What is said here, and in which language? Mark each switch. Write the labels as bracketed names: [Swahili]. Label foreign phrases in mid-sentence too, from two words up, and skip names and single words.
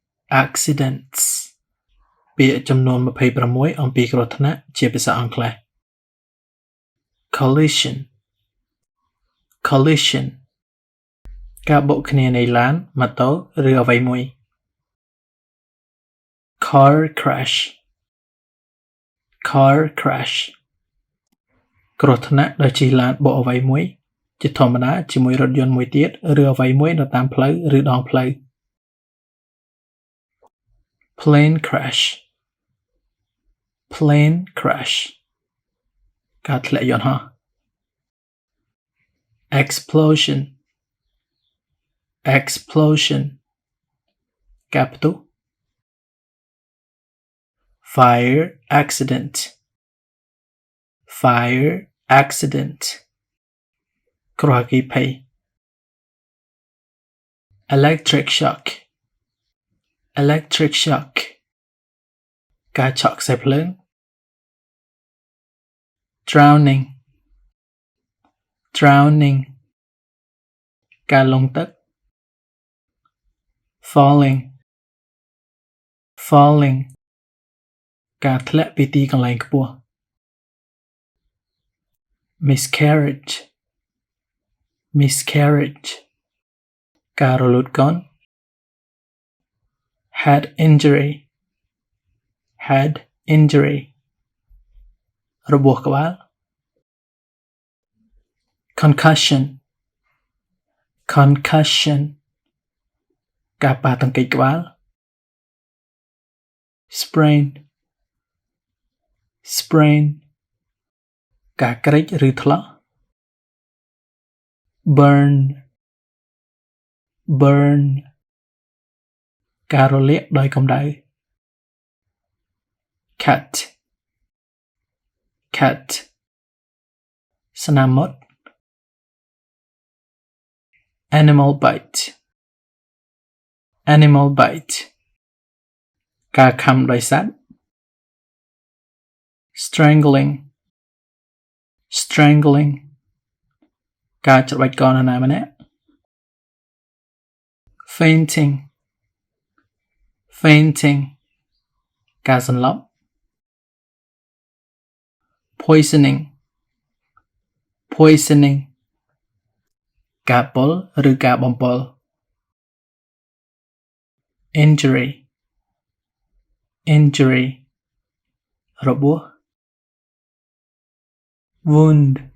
[Khmer] accidents ពាក្យចំនួន26អំពីគ្រោះថ្នាក់ជាភាសាអង់គ្លេស [English] collision collision [Khmer] ការបុកគ្នានៃឡានម៉ូតូឬអ្វីមួយ [English] car crash car crash [Khmer] គ្រោះថ្នាក់ដោយជិះឡានបុកអ្វីមួយជាធម្មតាជាមួយរថយន្តមួយទៀតឬអ្វីមួយនៅតាមផ្លូវឬដងផ្លូវ [English] plane crash plane crash [Khmer] ការធ្លាក់យន្តហោះ [English] explosion explosion [Khmer] ការផ្ទុះ [English] fire accident fire accident [Khmer] គ្រោះអគ្គីភ័យ [English] electric shock electric shock [Khmer] ការឆក់ខ្សែភ្លើង [English] drowning drowning [Khmer] ការលង់ទឹក [English] falling falling [Khmer] ការធ្លាក់ពីទីកន្លែងខ្ពស់ [English] miscarriage miscarriage [Khmer] ការរលូតកូន [English] head injury head injury [Khmer] របួសក្បាល [English] concussion concussion [Khmer] ការប៉ះទង្គិចក្បាល [English] sprain sprain [Khmer] ការក្រិចឬថ្លក់ [English] burn burn [Khmer] ការរលាកដោយកម្ដៅ [English] cut cut [Khmer] ស្នាមមុត [English] animal bite animal bite [Khmer] ការខាំដោយសត្វ [English] strangling strangling [Khmer] ការច្របាច់កនណាម្នាក់ [English] fainting fainting [Khmer] ការសន្លប់ [English] poisoning poisoning [Khmer] ការពុលឬការបំពុល [English] injury injury [Khmer] របួស wound